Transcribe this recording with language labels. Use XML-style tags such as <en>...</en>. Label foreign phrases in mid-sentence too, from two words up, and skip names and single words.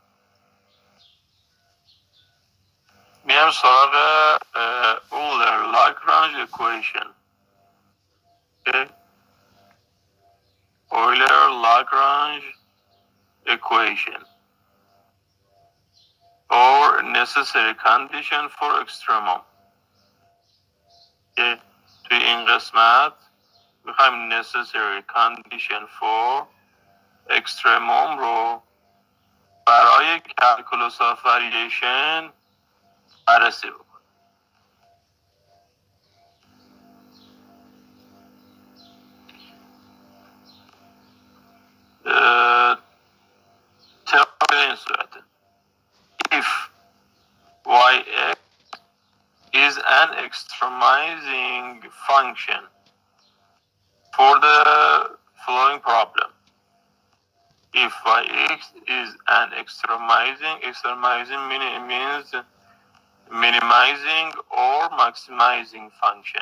<fa>میام سراغ</fa> <en>Euler Lagrange equation. Okay? Euler Lagrange equation or necessary condition for extremum.</en> <fa>Okay? توی این قسمت میخوایم</fa> <en>necessary condition for extremum</en> <fa>رو برای</fa> <en>calculus of variation</en> <fa>بررسی بکنیم. طبق این صورته</fa> <en>if y(x) is an extremizing function for the following problem. If y(x) is an extremizing means minimizing or maximizing function.</en>